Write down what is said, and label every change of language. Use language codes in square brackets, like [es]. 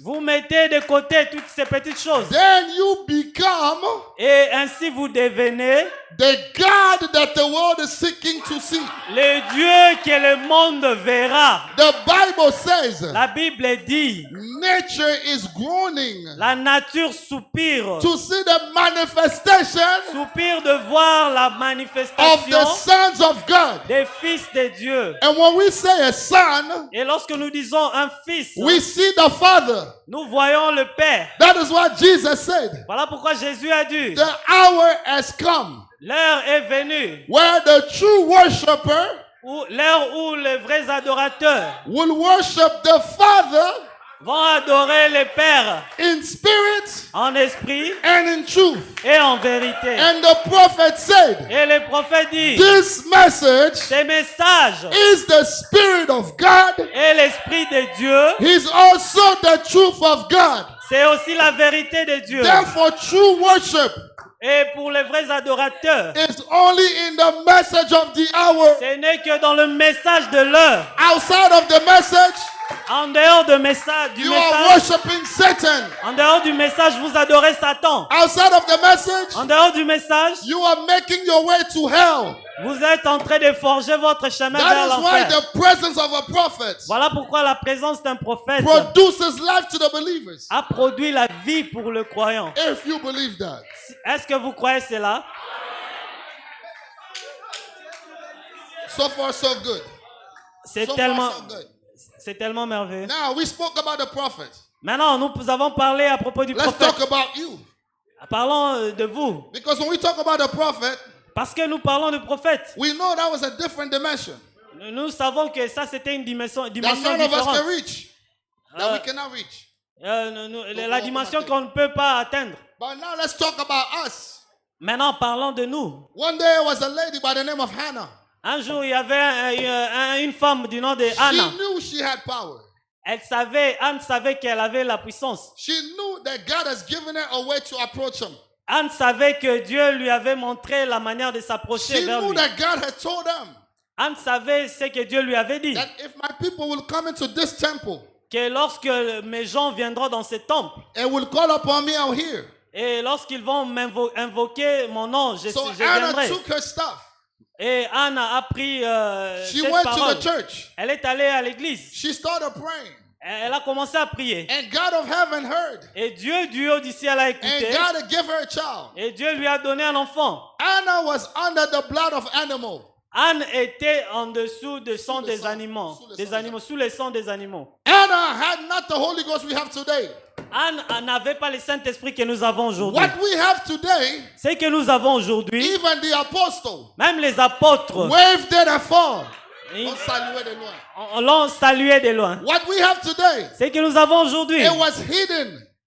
[fr] Vous mettez de côté toutes ces petites choses. [en] Then you become [fr] Et ainsi vous devenez [en] the God that the world is seeking to see. [fr] le Dieu que le monde verra. [en] The Bible says [fr] La Bible dit, [en] nature is groaning [fr] la nature soupire. [en] to see the manifestation [fr] Soupire de voir la [en] of the [fr] manifestation [en] sons of God. [fr] des fils de Dieu. [en] And when we say a son, [fr] Et lorsque nous disons un fils, [en] we see the Father. [fr] nous voyons le Père. [en] That is what Jesus said. [fr] Voilà pourquoi Jésus a dit, [en] The hour has come [fr] l'heure est venue, [en] where the true worshiper [fr] l'heure où les vrais adorateurs [en] will worship the Father [fr] vont adorer le Père [en] in spirit [fr] en esprit [en] and in truth. [fr] et en vérité. [en] And the prophet said, [fr] Et le prophète dit, [en] this message [fr] ces messages [en] is the Spirit of God. [fr] et l'esprit de Dieu, [en] He's also the truth of God. [fr] c'est aussi la vérité de Dieu. [en] Therefore, true worship [fr] Et pour les vrais adorateurs, [en] is only in the message of the hour. [fr] ce n'est que dans le message de l'heure. [en] Outside of the message, [fr] En dehors du message, [en] you are worshiping Satan. [fr] en dehors du message, vous adorez Satan. [en] Outside of the message, [fr] En dehors du message, [en] you are making your way to hell. [fr] vous êtes en train de forger votre chemin vers [en] That is why [fr] l'enfer. [en] the presence of a prophet [fr] Voilà pourquoi la présence d'un prophète [en] produces life to the believers. [fr] a produit la vie pour le croyant. [en] If you believe that. [fr] Est-ce que vous croyez cela? [en] So far, so good. [fr] C'est [en] So [fr] tellement, [en] far, so good. [fr] c'est tellement merveilleux. [en] Now, we spoke about the prophet. [fr] Maintenant, nous avons parlé à propos du [en] Let's [fr] prophète. [en] talk about you. [fr] Parlons de vous. [en] Because when we talk about the prophet, [fr] Parce que nous parlons de prophète. [en] we know that was a different dimension [fr] Nous savons que ça, c'était une dimension [en] that [fr] dimension [en] none of us [fr] différente. [en] can reach, that we cannot reach. [fr] La dimension qu'on ne peut pas atteindre. [en] But now let's talk about us. [fr] Maintenant, parlons de nous. [en] One day there was a lady by the name of Hannah. [fr] Un jour, il y avait une femme du nom de [en] She [fr] Anna. [en] knew she had power. [fr] Anne savait qu'elle avait la puissance. [en] She knew that God has given her a way to approach him. [fr] Anne savait que Dieu lui avait montré la manière de s'approcher [en] She [fr] vers [en] knew [fr] lui. [en] that God had told them [fr] Anne savait ce que Dieu lui avait dit. [en] that if my people will come into this temple [fr] Que lorsque mes gens viendront dans ce temple, [en] and will call upon me out here. [fr] et lorsqu'ils vont invoquer mon nom, je [en] So [fr] viendrai. [en] Anna took her stuff. [fr] Et Anne a appris [en] She [fr] cette [en] went [fr] parole. [en] to the church. [fr] Elle est allée à l'église. [en] She started praying. [fr] Elle a commencé à prier. [en] And God of heaven heard. [fr] Et Dieu du haut du ciel a [en] And [fr] écouté. [en] God had given her a child. [fr] Et Dieu lui a donné un enfant. [en] Anna was under the blood of animal. [fr] Anne était en dessous du sang le des sang. animaux. Sous le Des sang. animaux, sous le sang des animaux. [en] Anna had not the Holy Ghost we have today. [fr] Anne n'avait pas le Saint-Esprit que nous avons aujourd'hui. [en] What we have today, [fr] Ce que nous avons aujourd'hui, [en] even the apostle, [fr] même les apôtres, [en] waved it afar. [fr] ils On saluait de loin. l'ont salué de loin. [en] What we have today, [fr] Ce que nous avons aujourd'hui, [en] it was hidden